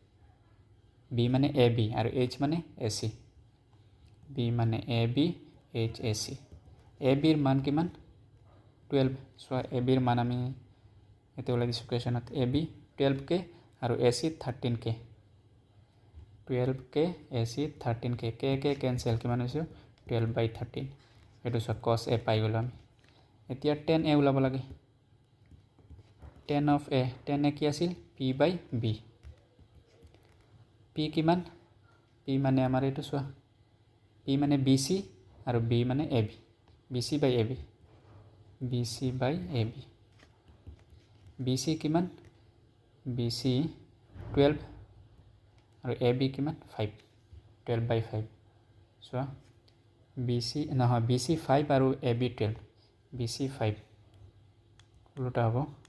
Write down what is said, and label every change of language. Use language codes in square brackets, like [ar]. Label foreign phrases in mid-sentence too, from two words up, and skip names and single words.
[as] b মানে ab আৰু h মানে ac b মানে ab h ac ab ৰ মান কিমান 12 সো ab ৰ মান আমি এতে ওলাই দিছো কোৱেশ্চনত ab 12k আৰু ac 13k 12k ac 13k k কেনসেল কিমান হৈছে 12/13 এটো সো cos a পাই গলো আমি এতিয়া tan a ওলাব লাগে [en] tan of a [as] কি আছিল p/b p কিমান p মানে আমাৰ এটো সোয়া p মানে bc আৰু b মানে ab bc/ab bc কিমান bc 12 আৰু ab কিমান 5 12/5 সোয়া bc নহয় bc 5 আৰু ab 12 bc 5 উল্টা হ'ব